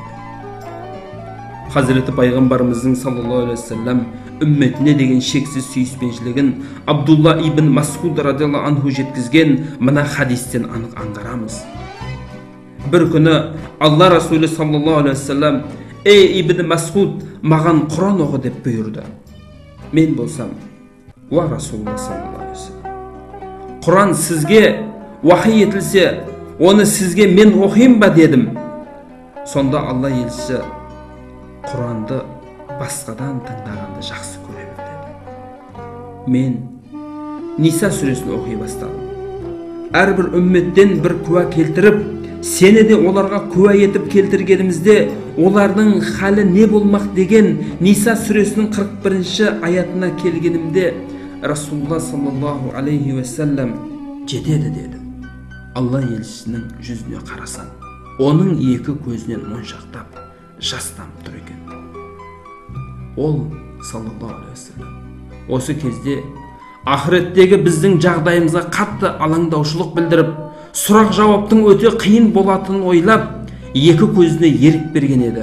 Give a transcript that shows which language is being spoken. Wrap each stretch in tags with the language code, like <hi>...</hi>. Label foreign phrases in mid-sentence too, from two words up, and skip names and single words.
<kk>Хазіреті пайғамбарымыздың</kk> <ar>صلى الله عليه وسلم</ar> <kk>үмметіне деген шексіз сүйіспеншілігін Абдулла ибн Мас'уд</kk> <ar>رضي الله عنه</ar> <kk>жеткізген мына хадистен анық аңғарамыз. Бір күні Алла Расулы</kk> <ar>صلى الله عليه وسلم:</ar> <kk>ей ибн Мас'уд, маған Құран оқы деп бұйырды. Мен болсам:</kk> <ar>يا رسول الله صلى الله عليه وسلم,</ar> <kk>Құран сізге уахи етілсе, оны сізге мен оқиын ба дедім. Сонда Алла елшісі Құранды басқадан тыңдағанды жақсы көремін деді. Мен Ниса сүресін оқи бастадым. Әрбір үмметтен бір куә келтіріп, сені де оларға куә етіп келтіргенімізде, олардың халі не болмақ деген Ниса сүресінің 41-ші аятына келгенімде, Расулулла</kk> <ar>صلى الله عليه وسلم</ar> <kk>жетеді деді. Алла елшісінің жүзіне қарасам, оның екі көзінен моншақтап жас тамып тұр екен. Ол</kk> <ar>صلى الله عليه وسلم</ar> <kk>осы кезде ақыреттегі біздің жағдайымызға қатты алаңдаушылық білдіріп, сұрақ жауаптың өте қиын болатынын ойлап, екі көзіне ерік берген еді.</kk>